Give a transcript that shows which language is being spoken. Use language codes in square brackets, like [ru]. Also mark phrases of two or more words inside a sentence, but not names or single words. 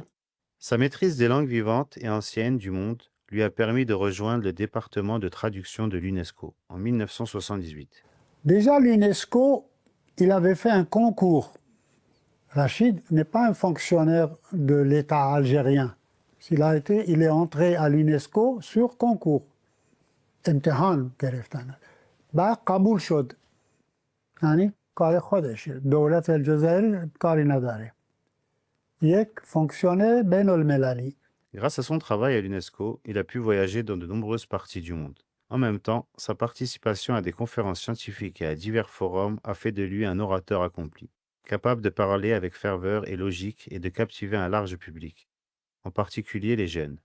[fr] Sa maîtrise des langues vivantes et anciennes du monde lui a permis de rejoindre le département de traduction de l'UNESCO en 1978. Déjà, l'UNESCO, il avait fait un concours. Rachid n'est pas un fonctionnaire de l'État algérien. Il est entré à l'UNESCO sur concours. [fa] امتحان گرفتن. بعد قبول شد. یعنی کار خودشه. دولت الجزایر کاری نداره. یک فونکسیونر بین المللی. [fr] Grâce à son travail à l'UNESCO, il a pu voyager dans de nombreuses parties du monde. En même temps, sa participation à des conférences scientifiques et à divers forums a fait de lui un orateur accompli, capable de parler avec ferveur et logique et de captiver un large public, en particulier les jeunes.